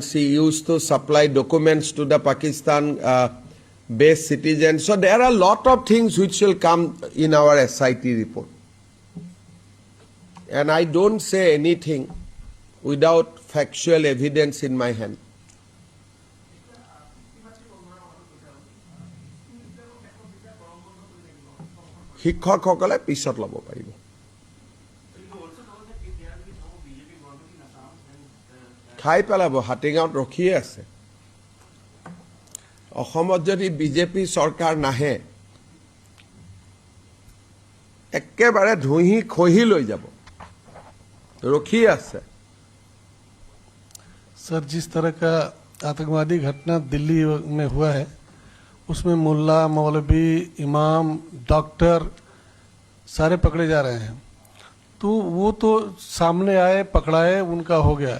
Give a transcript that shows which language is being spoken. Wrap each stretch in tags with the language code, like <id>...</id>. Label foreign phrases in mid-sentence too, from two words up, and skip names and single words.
<en>She used to supply documents to the Pakistan-based citizens. So there are a lot of things which will come in our SIT report. And I don't say anything without factual evidence in my hand.</en> <as>শিক্ষকসকলে পিছত ল'ব পাৰিব। খাই পেলাব, হাতীগাঁৱত ৰখিয়ে আছে। অসমত যদি বিজেপি চৰকাৰ নাহে, একেবাৰে ধুহি খহি লৈ যাব, ৰখি আছে।</as> <hi>सर, जिस तरह का आतंकवादी घटना दिल्ली में हुआ है, उसमें मुल्ला, मौलवी, इमाम, डॉक्टर सारे पकड़े जा रहे हैं। तो वो तो सामने आए, पकड़ाए, उनका हो गया।</hi>